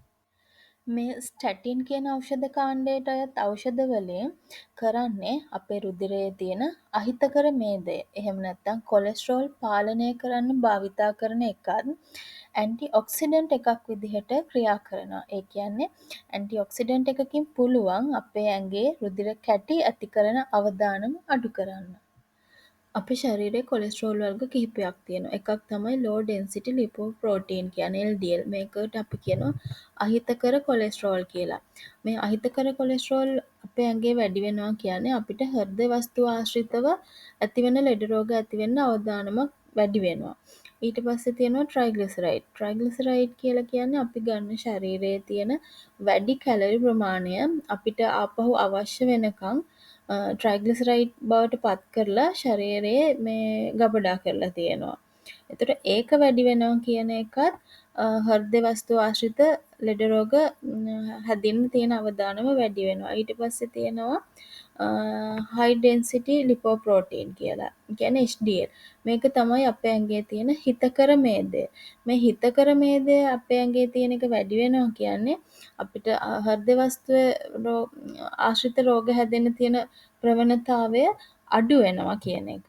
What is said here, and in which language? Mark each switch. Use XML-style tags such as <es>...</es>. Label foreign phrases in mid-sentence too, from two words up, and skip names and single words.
<si>මේ ස්ටැටින් කියන ඖෂධ කාණ්ඩයට අයත් ඖෂධ වලින් කරන්නේ අපේ රුධිරයේ තියෙන අහිතකර මේදය එහෙම නැත්නම් කොලෙස්ටරෝල් පාලනය කරන්න භාවිතා කරන එකත්</si> <en>anti oxidant</en> <si>එකක් විදිහට ක්‍රියා කරනවා. ඒ කියන්නේ</si> <en>anti oxidant</en> <si>එකකින් පුළුවන් අපේ ඇඟේ රුධිර කැටි ඇති කරන අවදානම අඩු කරන්න. අපේ ශරීරයේ කොලෙස්ටරෝල් වර්ග කිහිපයක් තියෙනවා. එකක් තමයි</si> <en>low density lipoprotein</en> <si>කියන්නේ LDL. මේකට අපි කියනවා අහිතකර කොලෙස්ටරෝල් කියලා. මේ අහිතකර කොලෙස්ටරෝල් අපේ ඇඟේ වැඩි වෙනවා කියන්නේ අපිට හෘද වස්තු ආශ්‍රිතව ඇතිවෙන ලෙඩ රෝග ඇතිවෙන්න අවදානමක් වැඩි වෙනවා. ඊට පස්සේ තියෙනවා ට්‍රයිග්ලිසරයිඩ්. ට්‍රයිග්ලිසරයිඩ් කියලා කියන්නේ අපි ගන්න ශරීරයේ තියෙන වැඩි කැලරි ප්‍රමාණය අපිට ආපහු අවශ්‍ය වෙනකන් ට්‍රයිග්ලිසරයිඩ් බවට පත් කරලා ශරීරයේ මේ ගබඩා කරලා තියෙනවා. එතකොට ඒක වැඩි වෙනවා කියන එකත් හෘද වස්තු ආශ්‍රිත ලෙඩ රෝග හැදෙන්න තියෙන අවදානම වැඩි වෙනවා. ඊට පස්සේ තියෙනවා</si> <en>high density lipoprotein</en> <si>කියලා. කියන්නේ HDL. මේක තමයි අපේ ඇඟේ තියෙන හිතකර මේදය. මේ හිතකර මේදය අපේ ඇඟේ තියෙන එක වැඩි වෙනවා කියන්නේ අපිට හෘද වස්තුවේ ආශ්‍රිත රෝග හැදෙන්න තියෙන ප්‍රවණතාවය අඩු වෙනවා කියන එක.</si>